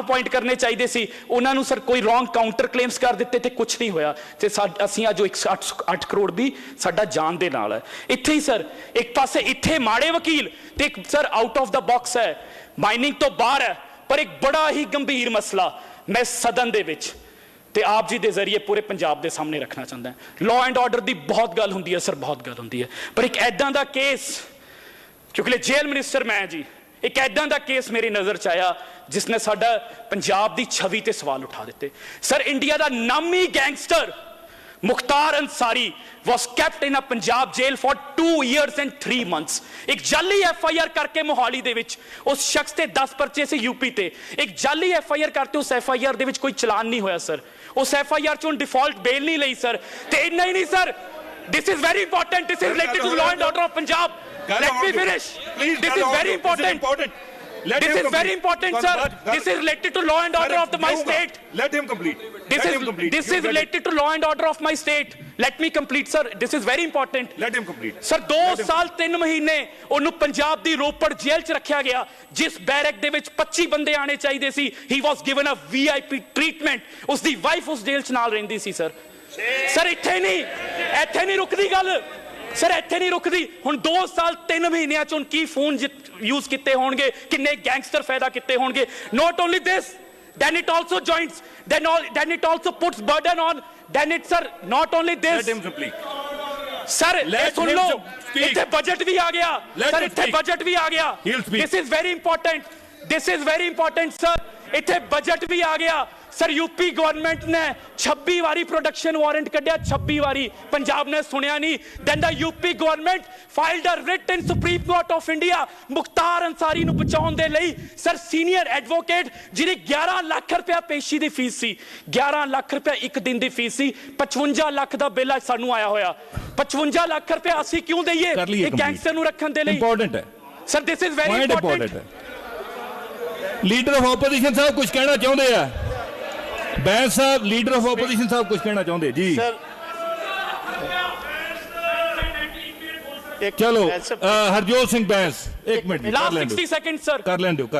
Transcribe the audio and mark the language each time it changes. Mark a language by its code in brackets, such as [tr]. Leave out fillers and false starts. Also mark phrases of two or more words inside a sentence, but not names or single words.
[pa] ਅਪਾਇੰਟ ਕਰਨੇ ਚਾਹੀਦੇ ਸੀ ਉਹਨਾਂ ਨੂੰ ਸਰ ਕੋਈ [en] wrong counter claims [pa] ਕਰ ਦਿੱਤੇ ਤੇ ਕੁਝ ਨਹੀਂ ਹੋਇਆ ਤੇ ਅਸੀਂ ਅੱਜ 108 ਕਰੋੜ ਵੀ ਸਾਡਾ ਜਾਨ ਦੇ ਨਾਲ ਹੈ ਇੱਥੇ ਹੀ ਸਰ ਇੱਕ ਪਾਸੇ ਇੱਥੇ ਮਾੜੇ ਵਕੀਲ ਤੇ ਇੱਕ ਸਰ [en] out of the box [pa] ਹੈ ਮਾਈਨਿੰਗ ਤੋਂ ਬਾਹਰ ਹੈ ਪਰ ਇੱਕ ਬੜਾ ਹੀ ਗੰਭੀਰ ਮਸਲਾ ਮੈਂ ਸਦਨ ਦੇ ਵਿੱਚ ਤੇ ਆਪ ਜੀ ਦੇ ਜ਼ਰੀਏ ਪੂਰੇ ਪੰਜਾਬ ਦੇ ਸਾਹਮਣੇ ਰੱਖਣਾ ਚਾਹੁੰਦਾ [en] law and order [pa] ਦੀ ਬਹੁਤ ਗੱਲ ਹੁੰਦੀ ਹੈ ਸਰ ਬਹੁਤ ਗੱਲ ਹੁੰਦੀ ਹੈ ਪਰ ਇੱਕ ਐਦਾਂ ਦਾ ਕੇਸ ਕਿਉਂਕਿ [en] jail minister [pa] ਮੈਂ ਜੀ ਇੱਕ ਐਦਾਂ ਦਾ ਕੇਸ ਮੇਰੀ ਨਜ਼ਰ 'ਚ ਆਇਆ ਜਿਸ ਨੇ ਸਾਡਾ ਪੰਜਾਬ ਦੀ ਛਵੀ ਤੇ ਸਵਾਲ ਉਠਾ ਦਿੱਤੇ ਸਰ ਇੰਡੀਆ ਦਾ ਨਾਮੀ ਗੈਂਗਸਟਰ ਮੁਖਤਾਰ ਅੰਸਾਰੀ [en] was kept in a Punjab jail for 2 years and 3 months [pa] ਇੱਕ ਜਾਲੀ FIR ਕਰਕੇ ਮੋਹਾਲੀ ਦੇ ਵਿੱਚ ਉਸ ਸ਼ਖਸ ਤੇ 10 ਪਰਚੇ ਸੀ UP ਤੇ ਇੱਕ ਜਾਲੀ FIR ਕਰਤੇ ਉਸ FIR ਦੇ ਵਿੱਚ ਕੋਈ ਚਲਾਨ ਨਹੀਂ ਹੋਇਆ ਸਰ ਉਸ FIR ਚੋਂ [en] default bail [pa] ਨਹੀਂ ਲਈ ਸਰ ਤੇ ਇੰਨਾ ਹੀ ਨਹੀਂ ਸਰ [en] this is very important this is related to law and order of Punjab let me finish this is very important This is very important, sir. This is related to law and order of my state. Let him complete. This is related to law and order of my state. Let me complete, sir. This is very important. Let him complete. [pa] Sir, 2 ਸਾਲ 3 ਮਹੀਨੇ ਉਹਨੂੰ ਪੰਜਾਬ ਦੀ ਰੋਪੜ ਜੇਲ੍ਹ 'ਚ ਰੱਖਿਆ ਗਿਆ ਜਿਸ ਬੈਰਕ ਦੇ ਵਿੱਚ 25 ਬੰਦੇ ਆਣੇ ਚਾਹੀਦੇ ਸੀ [en] he was given a VIP treatment [pa] ਉਸ ਦੀ ਵਾਈਫ ਉਸ ਜੇਲ੍ਹ 'ਚ ਨਾਲ ਰਹਿੰਦੀ ਸੀ ਸਰ ਸਰ ਇੱਥੇ ਨਹੀਂ ਰੁਕਦੀ ਗੱਲ ਸਰ ਇੱਥੇ ਨਹੀਂ ਰੁਕਦੀ ਹੁਣ 2 ਸਾਲ 3 ਮਹੀਨਿਆਂ 'ਚ ਕੀ [en] phone use [pa] ਕੀਤੇ ਹੋਣਗੇ ਕਿੰਨੇ ਗੈਂਗਸਟਰ ਫਾਇਦਾ ਕੀਤੇ ਹੋਣਗੇ [en] not only this then it also joins then it also puts burden on then it sir not only this Let him complete. [pa] ਸਰ ਸੁਣ ਲਓ ਇੱਥੇ ਬਜਟ ਵੀ ਆ ਗਿਆ ਸਰ ਇੱਥੇ ਬਜਟ ਵੀ ਆ ਗਿਆ [en] this is very important sir [pa] ਇੱਥੇ ਬਜਟ ਵੀ ਆ ਗਿਆ ਸਰ UP ਗਵਰਨਮੈਂਟ ਨੇ 26 ਵਾਰੀ [en] production warrant [pa] ਕੱਢਿਆ 26 ਵਾਰੀ ਪੰਜਾਬ ਨੇ ਸੁਣਿਆ ਨਹੀਂ [en] then the UP government filed a writ in Supreme Court of India [pa] ਮੁਖਤਾਰ ਅੰਸਾਰੀ ਨੂੰ ਬਚਾਉਣ ਦੇ ਲਈ ਸਰ [en] senior advocate [pa] ਜਿਹਦੀ 11 ਲੱਖ ਰੁਪਇਆ ਪੇਸ਼ੀ ਦੀ ਫੀਸ ਸੀ 11 ਲੱਖ ਰੁਪਇਆ ਇੱਕ ਦਿਨ ਦੀ ਫੀਸ ਸੀ 55 ਲੱਖ ਦਾ ਬਿੱਲ ਅੱਜ ਸਾਨੂੰ ਆਇਆ ਹੋਇਆ 55 ਲੱਖ ਰੁਪਇਆ ਅਸੀਂ ਕਿਉਂ ਦਈਏ ਇੱਕ ਗੈਂਗਸਟਰ ਨੂੰ ਰੱਖਣ ਦੇ ਲਈ ਇੰਪੋਰਟੈਂਟ ਹੈ [en] ਸਰ this is very important leader of opposition [pa] ਸਾਹਿਬ ਕੁਝ ਕਹਿਣਾ ਚਾਹੁੰਦੇ ਆ ਬੈਂਸ ਸਾਹਿਬ [en] leader of opposition [pa] ਸਾਹਿਬ ਕੁਝ ਕਹਿਣਾ ਚਾਹੁੰਦੇ ਜੀ ਸਰ ਚਲੋ ਹਰਜੋਤ ਸਿੰਘ ਬੈਂਸ 1 ਮਿੰਟ [en] last 60 second sir [pa] ਕਰ ਲੈਣ ਦਿਓ